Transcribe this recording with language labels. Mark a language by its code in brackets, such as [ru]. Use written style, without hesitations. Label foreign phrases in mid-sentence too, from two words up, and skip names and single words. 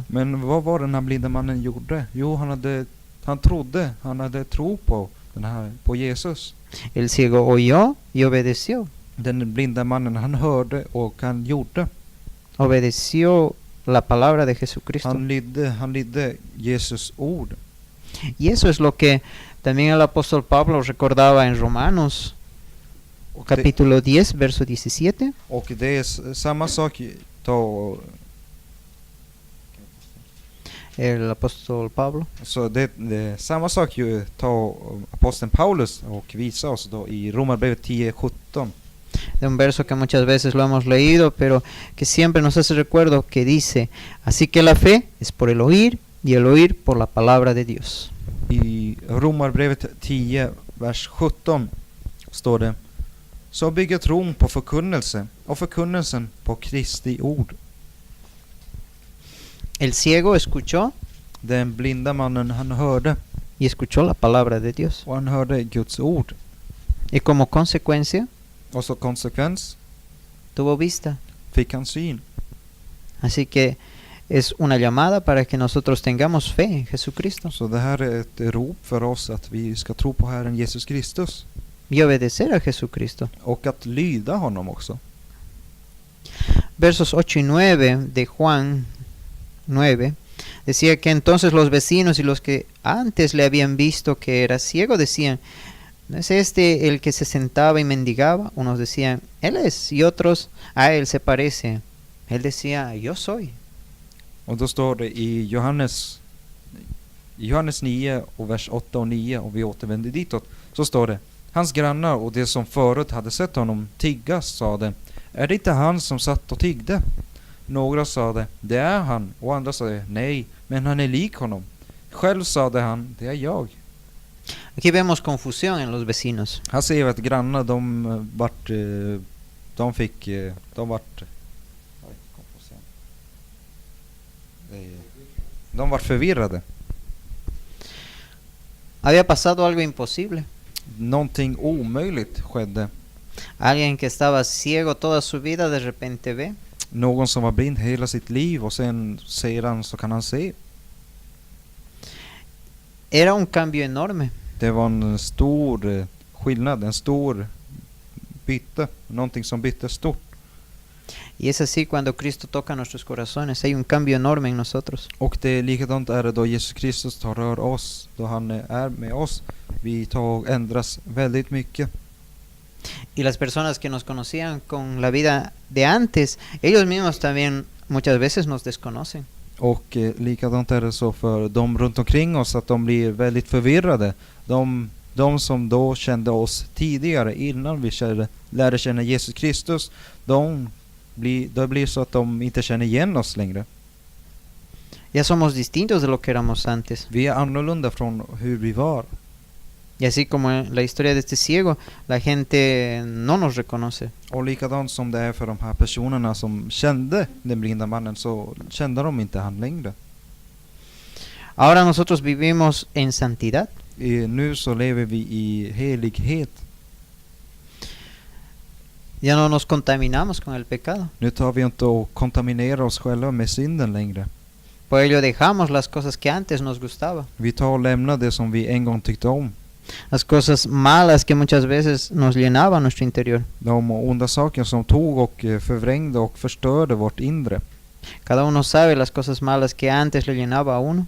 [sv] Men vad var den här blinda mannen gjorde? Jo, han hade tro på Jesus. [es] El ciego oyó y obedeció. [sv] Den blinda mannen, han hörde och han gjorde. [es] Obedeció la palabra de Jesucristo. [sv] Han lydde Jesus ord. [es] Y eso es lo que también el apóstol Pablo recordaba en Romanos capítulo 10, verso 17. [sv] Och det är samma sak [es] El apóstol Pablo. [sv] så det är samma sak ju aposteln Paulus och visa oss då i Romarbrevet 10:17. [es] De un verso que muchas veces lo hemos leído, pero que siempre nos hace recuerdo, que dice, así que la fe es por el oír y el oír por la palabra de Dios. [sv] I Romarbrevet 10, vers 17 står det: så bygger tron på förkunnelse och förkunnelsen på Kristi ord. [es] El ciego escuchó [sv] Den blinda mannen, han hörde, [es] y escuchó la palabra de Dios. [sv] och han hörde Guds ord. [es] Y como consecuencia [sv] Och så konsekvens [es] tuvo vista. [sv] fick han syn. [es] Así que es una llamada para que nosotros tengamos fe en Jesucristo [sv] Så det här är ett rop för oss att vi ska tro på Herren Jesus Kristus. [es] y obedecer a Jesucristo. [sv] Och att lyda honom också. [es] Versos 8 y 9 de Juan 9 decía que entonces los vecinos y los que antes le habían visto que era ciego decían, ¿no es este el que se sentaba y mendigaba? Unos decían, él es, y otros, a él se parece. Él decía, yo soy. [sv] Och då står det i Johannes 9 och vers 8 och 9, och vi återvänder ditåt. Så står det: hans grannar och de som förut hade sett honom tigga sade, är det inte han som satt och tiggde? Några sade, det är han, och andra sade, nej, men han är lik honom. Själv sade han, det är jag. [es] Aquí vemos confusión en los vecinos. [sv] Här ser vi att grannar, de vart förvirrade. [es] Había pasado algo imposible. [sv] Någonting omöjligt skedde. [es] Alguien que estaba ciego toda su vida de repente ve. [sv] Någon som var blind hela sitt liv, och sen säger han, så kan han se. [es] Era un cambio enorme. [sv] Det var en stor skillnad, en stor byte, någonting som bytte stort. [es] Y es así cuando Cristo toca nuestros corazones. Hay un cambio enorme en nosotros. [sv] Och det är likadant är det då Jesus Kristus tar rör oss, då han är med oss. Vi tar och ändras väldigt mycket. [es] Y las personas que nos conocían con la vida de antes, ellos mismos también muchas veces nos desconocen. [sv] Och likadant är det så för de runt omkring oss, att de blir väldigt förvirrade. De som då kände oss tidigare, innan vi lärde känna Jesus Kristus, det blir så att de inte känner igen oss längre. [es] Ya somos distintos de lo que éramos antes. [sv] Vi är annorlunda från hur vi var. [es] Y así como en la historia de este ciego, la gente no nos reconoce. [sv] Och likadant som det är för de här personerna som kände den blinda mannen, så kände de inte han längre. [es] Ahora nosotros vivimos en santidad. [sv] Nu så lever vi i helighet. [es] Ya no nos contaminamos con el pecado. [sv] Nu tar vi inte och kontaminerar oss själva med synden längre. [es] Por ello dejamos las cosas que antes nos gustaba. [sv] Vi tar och lämnar det som vi en gång tyckte om. [es] Las cosas malas que muchas veces nos llenaban nuestro interior. [sv] De onda saker som tog och förvrängde och förstörde vårt inre. [es] Cada uno sabe las cosas malas que antes le llenaba a uno.